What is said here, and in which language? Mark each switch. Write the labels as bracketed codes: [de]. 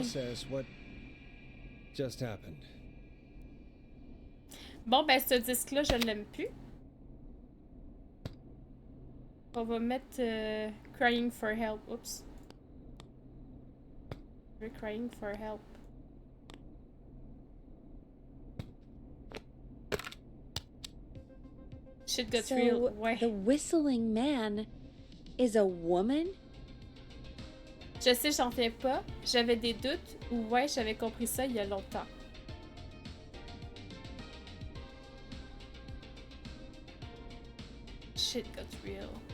[en] process what just happened. [fr] Bon, ben, ce disque-là, je l'aime plus. On va mettre Crying for Help. Oups. [en] We're Crying for Help. Shit got real. So, [fr] Ouais. [en] the whistling man is a woman? [fr] Je sais, j'en reviens pas. J'avais des doutes. Ou ouais, j'avais compris ça il y a longtemps. [en] Shit got real.